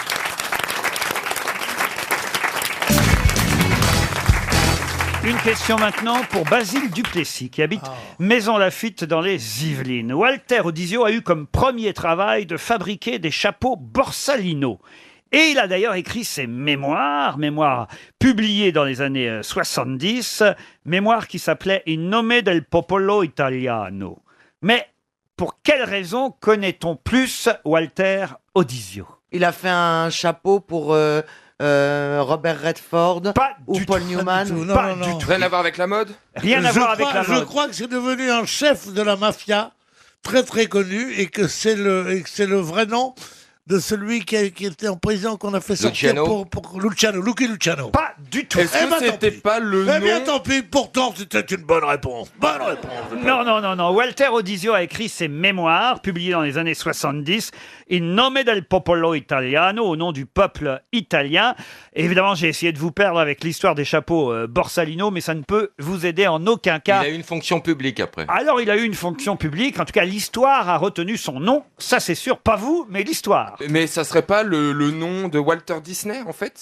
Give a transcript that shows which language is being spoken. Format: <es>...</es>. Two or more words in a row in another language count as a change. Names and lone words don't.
<fr>Une question maintenant pour Basile Duplessis, qui habite Maison-Lafitte dans les Yvelines. Walter Odisio a eu comme premier travail de fabriquer des chapeaux Borsalino. Et il a d'ailleurs écrit ses mémoires publiées dans les années 70, mémoires qui s'appelaient In nome del popolo italiano. Mais pour quelle raison connaît-on plus Walter Odisio? Il a fait un chapeau pour Robert Redford ou Paul Newman. Rien à voir avec la mode? Rien à voir avec la mode. Je crois que c'est devenu un chef de la mafia très très connu et que c'est le vrai nom de celui qui était en prison qu'on a fait sortir Luciano. pour Luciano, Lucky Luciano. Pas du tout. Est-ce que c'était pas le Eh bien nom tant pis, pourtant c'était une bonne réponse. Bonne réponse. Non. Walter Odisio a écrit ses mémoires, publiées dans les années 70, In nome del popolo italiano, au nom du peuple italien. Et évidemment, j'ai essayé de vous perdre avec l'histoire des chapeaux Borsalino, mais ça ne peut vous aider en aucun cas. Il a eu une fonction publique après. Alors, il a eu une fonction publique. En tout cas, l'histoire a retenu son nom. Ça, c'est sûr. Pas vous, mais l'histoire. Mais ça serait pas le nom de Walter Disney en fait?</fr>